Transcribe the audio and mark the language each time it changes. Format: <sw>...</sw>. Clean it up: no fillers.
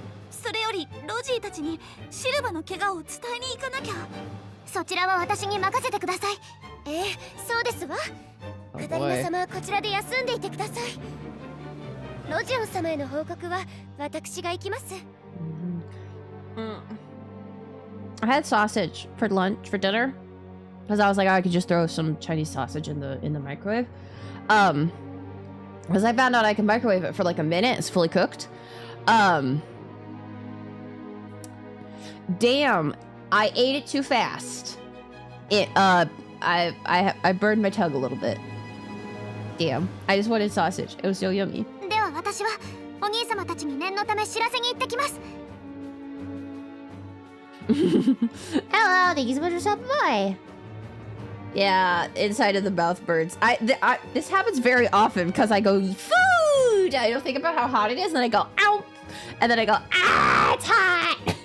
<ja>それよりロジーたちにシルバの怪我を伝えに行かなきゃ。そちらは私に任せてください。そうですわ。カタリナ様はこちらで休んでいてください。ロジオン様への報告は私が行きます。</ja> <en>I had sausage for lunch for dinner because I was like, oh, I could just throw some Chinese sausage in the microwave. Because I found out I can microwave it for like a minute. It's fully cooked. Damn, I ate it too fast. I burned my tongue a little bit. Damn, I just wanted sausage. It was so yummy.</en> <ja>では私はお兄様たちに念のため知らせに行ってきます。</ja> <en>Hello, thank you so much for stopping by. Yeah, inside of the mouth burns. This happens very often because I go food. I don't think about how hot it is, and then I go ow, and then I go ah, it's hot.</en>